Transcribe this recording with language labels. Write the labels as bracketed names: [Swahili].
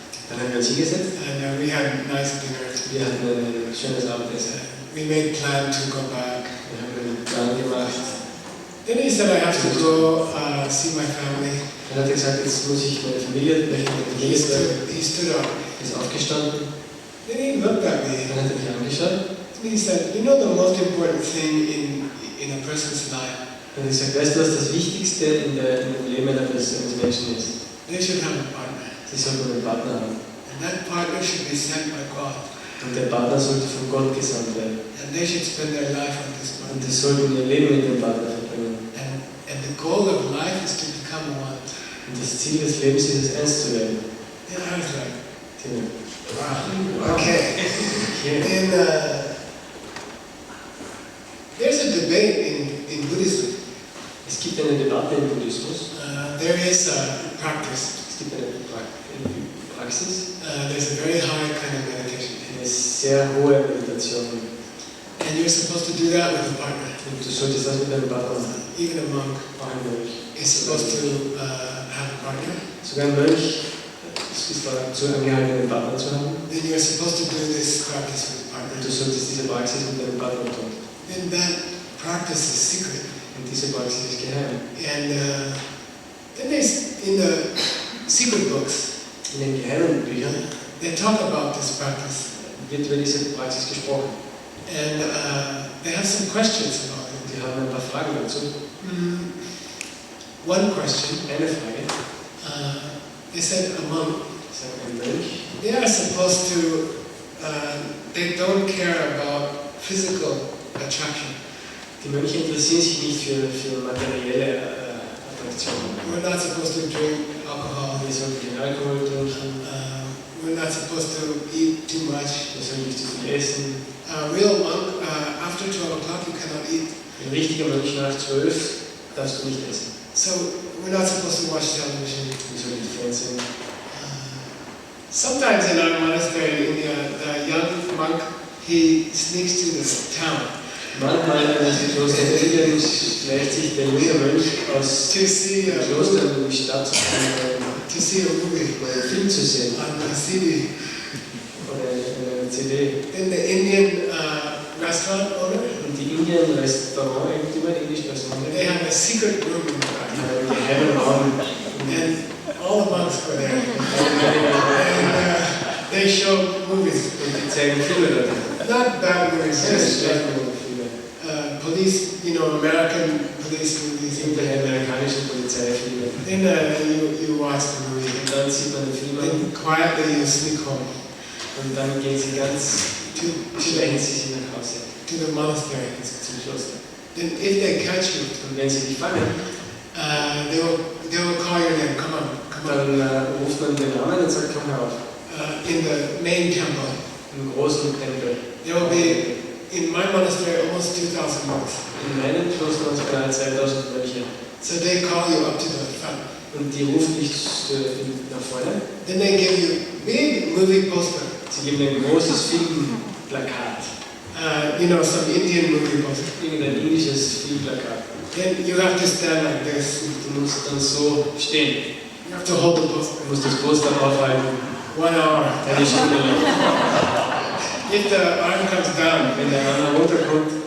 [German] Dann haben wir uns hingesetzt. [English] and we had a nice dinner. [German] Wir hatten ein schönes Abendessen. [English] We made plan to go back. [German] Wir haben einen Plan gemacht. [English] Then he said I have to go see my family. [German] Dann hat er gesagt, jetzt muss ich meine Familie treffen. [English] He stood up. [German] Ist aufgestanden. [English] Then he looked at me. [German] Dann hat er mich angeschaut. [English] And he said, you know the most important thing in a person's life? [German] Und er hat gesagt, weißt du, was das Wichtigste in dem Leben eines Menschen ist? [English] They should have a partner. [German] Sie sollten einen Partner haben. [English] And that partner should be sent by God. [German] Und der Partner sollte von Gott gesandt werden. [English] And they should spend their life with this [German] Und [English] partner. [German] sie sollten ihr Leben mit dem Partner verbringen. [English] And the goal of life is to become one. [German] Und das Ziel des Lebens ist es, eins zu werden. [English] And I was like, [German] Genau. [English] wow, okay. [German] Okay. [English] And there's a debate in Buddhism. [German] Es gibt eine Debatte im Buddhismus. [English] There is a practice. [German] Es gibt eine Praxis. [English] There's a very high kind of meditation. [German] Eine sehr hohe Meditation. [English] And you're supposed to do that with a partner. [German] Und du solltest das mit deinem Partner machen. [English] Even a monk [German] Auch ein Mönch. [English] is supposed to have a partner. [German] Sogar ein Mönch ist dazu angehalten, einen Partner zu haben. [English] Then you're supposed to do this practice with a partner. [German] Und du solltest diese Praxis mit deinem Partner tun. [English] Then that practice is secret. [German] Und diese Praxis ist geheim. [English] And then there's in the secret books, [German] In den geheimen Büchern [English] they talk about this practice. [German] wird über diese Praxis gesprochen. [English] And they have some questions about it. [German] Und die haben ein paar Fragen dazu. [English] One question, [German] Eine Frage. [English] they said a monk, [German] Sagt ein Mönch, [English] they are supposed to, they don't care about physical attraction. [German] die Mönche interessieren sich nicht für materielle Attraktionen. [English] We're not supposed to drink alcohol. [German] Wir sollten keinen Alkohol trinken, [English] We're not supposed to eat too much. [German] wir sollten nicht zu viel essen. [English] A real monk, after 12 o'clock, you cannot eat. [German] Ein richtiger Mönch nach 12 darfst du nicht essen. [English] So we're not supposed to watch television. [German] Wir sollten nicht Fernsehen. [English] Sometimes in our monastery in India, the young monk, he sneaks to the town [German] Manchmal in einem Kloster in Indien schleicht sich der junge Mönch aus [English] to see [German] dem Kloster in die Stadt zu [English] to see a movie [German] einen Film zu sehen [English] on the CD. [German] oder eine CD. [English] Then the Indian restaurant owner, [German] Und die Indien-Restaurant-Eigentümer, [English] they have a secret room in the [German] die [English] back, [German] haben einen geheimen Raum. [English] and all the monks go there, and they show movies. [German] Und die zeigen Filme dort. [English] Not bad movies, just [German] Filme. [English] police, American police movies. [German] Irgendwelche amerikanischen Polizeifilme. [English] Then you watch the movie. [German] Und dann sieht man den Film an [English] Then quietly you sneak home [German] und dann gehen sie ganz, schleichen sie sich nach Hause [English] to the monastery. [German] zum Kloster. [English] Then if they catch you, [German] Und wenn sie dich fangen, [English] they will call your name. Come on, come on. [German] dann ruft man den Namen und sagt, komm herauf. [English] In the main temple, [German] Im großen Tempel. [English] there will be in my monastery almost 2,000 monks. [German] In meinem Kloster waren es beinahe 2000 Mönche. [English] So they call you up to the front. [German] Und die rufen dich nach vorne. [English] Then they give you big movie poster. [German] Sie geben ein großes Filmplakat. [English] Some Indian movie poster. [German] Irgendein indisches Filmplakat. [English] Then you have to stand like this. [German] Du musst dann so stehen. [English] You have to hold the poster. [German] Du musst das Poster aufhalten. [English] 1 hour. [German] Eine Stunde lang. [English] If the arm comes down, [German] Wenn der Arm runterkommt,